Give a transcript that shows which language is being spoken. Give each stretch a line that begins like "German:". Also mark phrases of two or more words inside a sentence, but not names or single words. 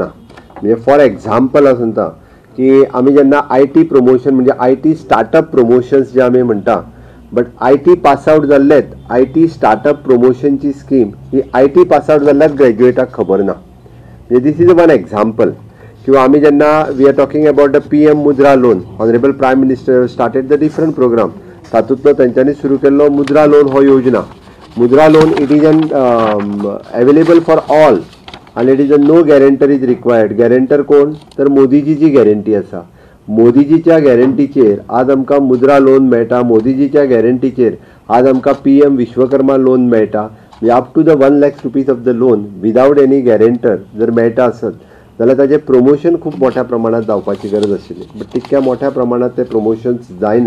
Konkani: म्हणजे
English: for example
Konkani: आसता की आमी जेन्ना
English: IT promotion
Konkani: म्हणजे
English: IT startup promotions
Konkani: जे आमी म्हणटा, बट
English: IT pass out
Konkani: जाल्लेत IT स्टार्टअप प्रमोशनची स्कीम ही
English: IT pass out
Konkani: जाल्ल्या ग्रॅज्युएटाक खबर ना।
English: म्हणजे this is one example.
Konkani: किंवा आमी जेन्ना
English: we are talking about the PM Mudra loan, honourable prime minister started the different program.
Konkani: तातूंतलो तेंच्यांनी सुरू केल्लो मुद्रा लोन हो योजना।
English: Mudra loan it is an available for all and it is a no guarantor is required.
Konkani: Guarantor कोण तर मोदीजीची गॅरंटी आसा। मोदीजीच्या गॅरंटीचेर आज आमकां मुद्रा लोन मेळटा। मोदीजीच्या गॅरंटीचेर आज आमकां PM विश्वकर्मा लोन मेळटा।
English: up to the 1 lakh rupees of the loan without any guarantor
Konkani: जर मेळटा आसत जाल्यार ताजें प्रमोशन खूब मोठ्या प्रमाणात जावपाची गरज आशिल्ली, बट तितक्या मोठ्या प्रमाणात ते प्रमोशन्स जायना।